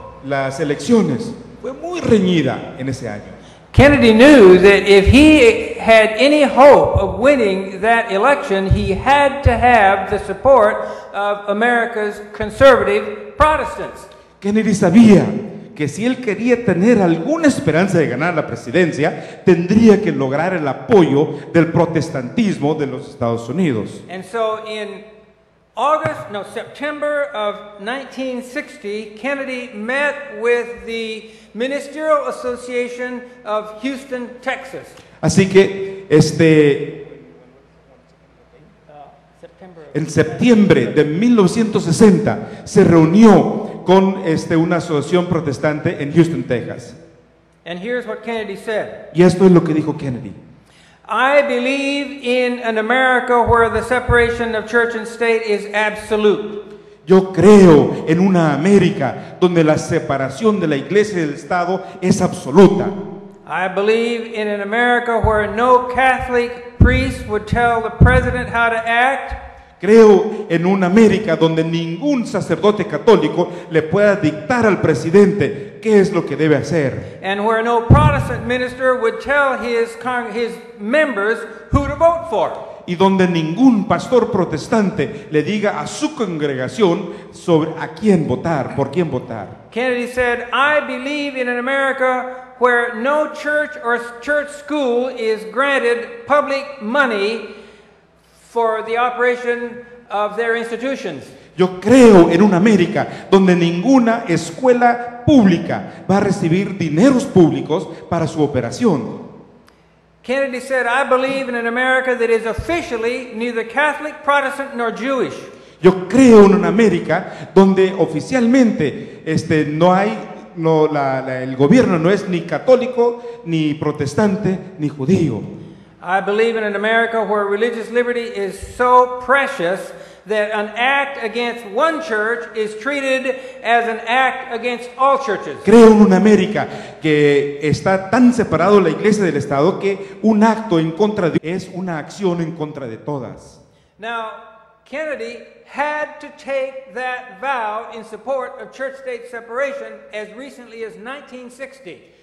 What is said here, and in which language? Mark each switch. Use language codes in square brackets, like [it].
[es] Las elecciones fue muy reñida en ese año. [en] Kennedy knew that if he had any hope of winning that election, he had to have the support of America's conservative Protestants. [es] Kennedy sabía que si él quería tener alguna esperanza de ganar la presidencia, tendría que lograr el apoyo del protestantismo de los Estados Unidos. [en] And so in September of 1960, Kennedy met with the Ministerial Association of Houston, Texas. [es] Así que en septiembre de 1960 se reunió con una asociación protestante en Houston, Texas. [en] And here's what Kennedy said. [es] Y esto es lo que dijo Kennedy. [en] I believe in an America where the separation of church and state is absolute. [es] Yo creo en una América donde la separación de la Iglesia y del Estado es absoluta. [en] I believe in an America where no Catholic priest would tell the president how to act. [es] Creo en una América donde ningún sacerdote católico le pueda dictar al presidente qué es lo que debe hacer. [en] And where no Protestant minister would tell his members who to vote for. [es] Y donde ningún pastor protestante le diga a su congregación sobre a quién votar, por quién votar. [en] Kennedy said, I believe in an America where no church or church school is granted public money for the operation of their institutions. [es] Yo creo en una América donde ninguna escuela pública va a recibir dineros públicos para su operación. [en] Kennedy said, I believe in an America that is officially neither Catholic, Protestant, nor Jewish. [es] Yo creo en una América donde oficialmente el gobierno no es ni católico, ni protestante, ni judío. [en] I believe in an America where religious liberty is so precious that an act against one church is treated as an act against all churches. [es] Creo en una América que está tan separado la Iglesia del Estado que un acto en contra de es una acción en contra de todas. [en] Now, Kennedy had to take that vow in support of church-state separation as recently as 1960.